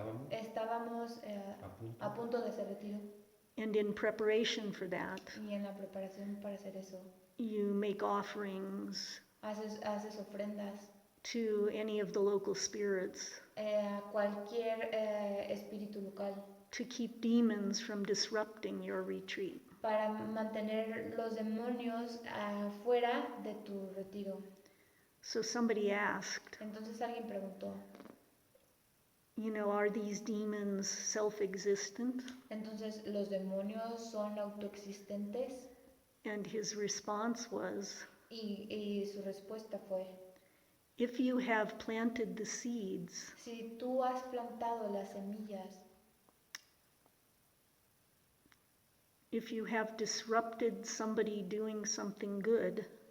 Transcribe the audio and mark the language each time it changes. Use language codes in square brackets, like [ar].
[es] Estábamos a punto de hacer retiro [en] and in preparation for that [es] y en la preparación para hacer eso [en] you make offerings [es] haces ofrendas [en] to any of the local spirits [es] a cualquier espíritu local [en] to keep demons from disrupting your retreat. [es] para mantener los demonios fuera de tu retiro. [en] So somebody asked, [es] Entonces alguien preguntó, [en] are these demons self-existent? [es] entonces ¿los demonios son autoexistentes? [en] And his response was, [es] Y su respuesta fue, [en] if you have planted the seeds, [es] si tú has plantado las semillas, [en] if you have disrupted somebody doing something good,